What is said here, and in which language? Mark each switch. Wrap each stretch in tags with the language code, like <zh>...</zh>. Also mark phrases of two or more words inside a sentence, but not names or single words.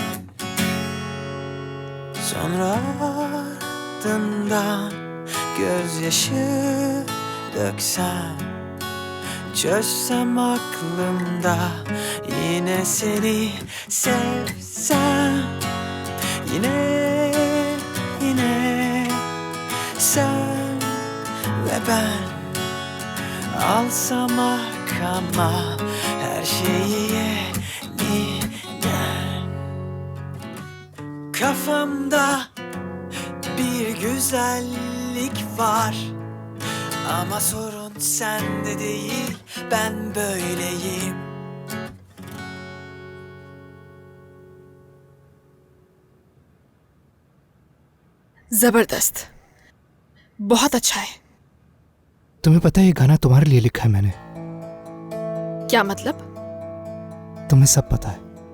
<tr>Sonra ardından gözyaşı döksem, çözsem aklımda, yine seni sevsem, yine sen ve ben alsam arkama her şeyi yeniden. Kafamda bir güzellik var, ama sorun sende değil, ben böyleyim.</tr> <hi>जबरदस्त, बहुत अच्छा है। तुम्हें पता है ये गाना तुम्हारे लिए लिखा है मैंने। क्या मतलब? तुम्हें सब पता है।</hi>